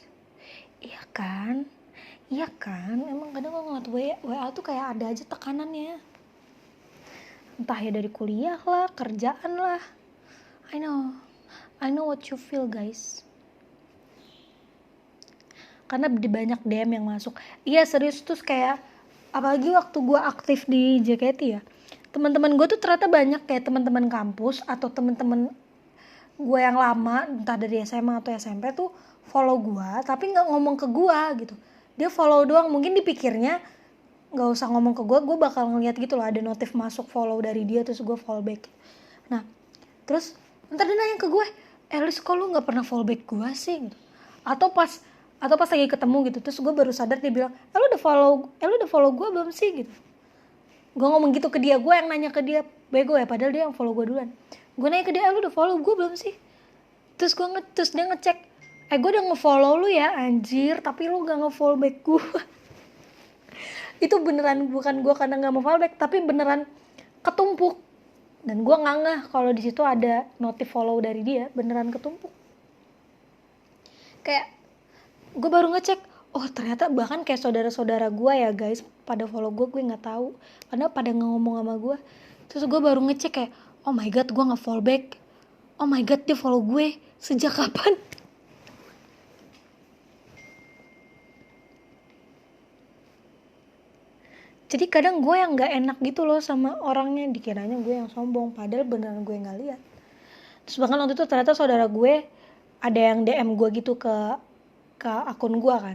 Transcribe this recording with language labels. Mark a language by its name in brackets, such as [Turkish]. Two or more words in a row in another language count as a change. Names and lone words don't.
[Indonesian] Iya kan? Emang kadang kalau ngeliat WA tuh kayak ada aja tekanannya. Entah ya dari kuliah lah, kerjaan lah. [English] I know what you feel, guys. [Indonesian] Karena banyak DM yang masuk. Iya serius, tuh kayak apalagi waktu gue aktif di JKT ya, teman-teman gue tuh ternyata banyak kayak teman-teman kampus atau teman-teman gue yang lama, entah dari SMA atau SMP tuh follow gue, tapi nggak ngomong ke gue gitu. Dia follow doang, mungkin dipikirnya nggak usah ngomong ke gue bakal ngeliat gitu loh, ada notif masuk follow dari dia, terus gue [English] follow back. [Indonesian] Nah terus ntar dia nanya ke gue, Elis kok lu nggak pernah [English] follow back [Indonesian] gue sih gitu. Atau pas lagi ketemu gitu, terus gue baru sadar dia bilang, lu udah follow gue belum sih gitu. Gue ngomong gitu ke dia, gue yang nanya ke dia, bego ya, padahal dia yang follow gue duluan. Gue nanya ke dia, lu udah follow gue belum sih? Terus dia ngecek, gue udah nge-follow lu ya anjir, tapi lu gak nge- [English] follow back [Indonesian] gue. Itu beneran bukan gue karena gak mau [English] follow back, [Indonesian] tapi beneran ketumpuk. Dan gue gak ngeh kalau di situ ada notif follow dari dia, beneran ketumpuk. Kayak gue baru ngecek, oh ternyata bahkan kayak saudara-saudara gue ya guys pada follow gue gak tahu karena pada ngomong sama gue. Terus gue baru ngecek kayak, [English] oh my god [Indonesian] gue nggak [English] follow back, oh my god [Indonesian] dia follow gue sejak kapan. Jadi kadang gue yang nggak enak gitu loh sama orangnya, dikiranya gue yang sombong padahal beneran gue nggak lihat. Terus bahkan waktu itu ternyata saudara gue ada yang DM gue gitu ke akun gue kan.